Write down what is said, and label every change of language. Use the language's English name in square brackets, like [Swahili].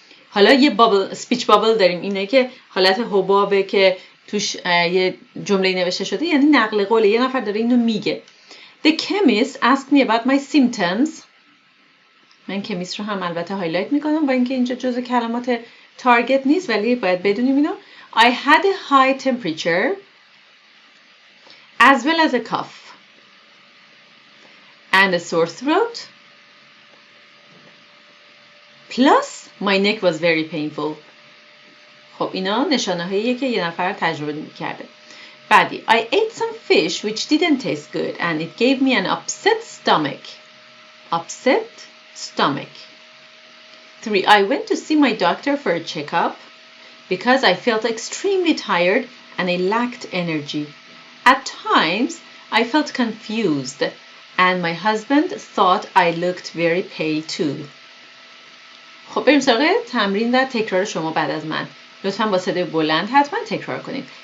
[Persian] حالا یه speech bubble داریم. اینه که حالت حبابه که توش یه جمله نوشته شده، یعنی نقل قوله. یه نفر داره اینو میگه. [English] The chemist asked me about my symptoms. [Persian] من کمیست رو هم البته هایلایت میکنم با اینکه اینجا جزء کلمات تارگت نیست ولی باید بدونیم اینو. [English] I had a high temperature as well as a cough and a sore throat plus my neck was very painful. [Persian] خب اینا نشانه هاییه که یه نفر تجربه کرده. بعدی [English] I ate some fish which didn't taste good and it gave me an upset stomach. 3 I went to see my doctor for a checkup because I felt extremely tired and I lacked energy. At times, I felt confused and my husband thought I looked very pale too. [Persian] خب بریم سراغ تمرین و تکرار شما بعد از من. لطفاً با صدای بلند حتما تکرار کنید.